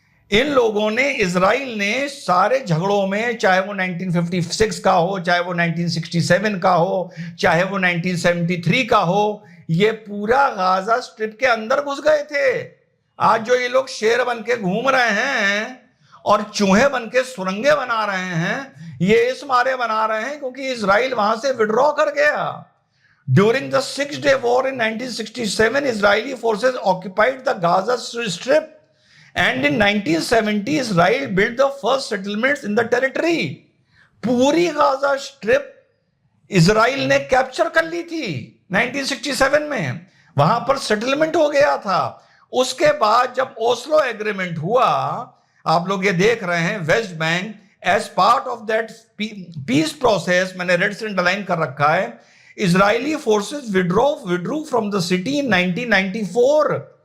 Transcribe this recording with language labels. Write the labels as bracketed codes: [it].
[hi] इन लोगों ने, इजराइल ने सारे झगड़ों में, चाहे वो 1956 का हो, चाहे वो 1967 का हो, चाहे वो 1973 का हो, ये पूरा गाजा स्ट्रिप के अंदर घुस गए थे। आज जो ये लोग शेर बन के घूम रहे हैं और चूहे बन के सुरंगे बना रहे हैं, ये इस मारे बना रहे हैं क्योंकि इजराइल वहां से विड्रॉ कर गया। [en] During the 6-day war in 1967, Israeli forces occupied the Gaza strip and in 1970 Israel built the first settlements in the territory। [hi] पूरी गाजा स्ट्रिप इजराइल ने कैप्चर कर ली थी 1967 में, वहां पर सेटलमेंट हो गया था। उसके बाद जब ओस्लो एग्रीमेंट हुआ, आप लोग ये देख रहे हैं, [en] West Bank as part of that peace process, [hi] मैंने रेड से अंडरलाइन कर रखा है, [en] Israeli forces withdrew from the city in 1994।